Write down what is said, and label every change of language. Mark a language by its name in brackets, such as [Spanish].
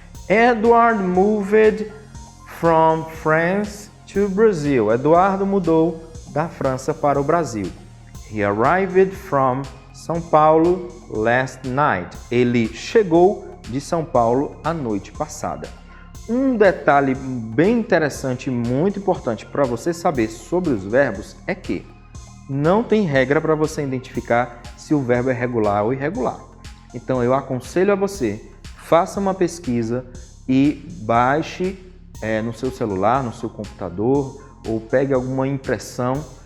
[English] Edward moved from France to Brazil. [Portuguese] Eduardo mudou da França para o Brasil. [English] He arrived from São Paulo last night. [Portuguese] Ele chegou de São Paulo a noite passada. Um detalhe bem interessante e muito importante para você saber sobre os verbos é que não tem regra para você identificar se o verbo é regular ou irregular. Então eu aconselho a você, faça uma pesquisa e baixe no seu celular, no seu computador, ou pegue alguma impressão.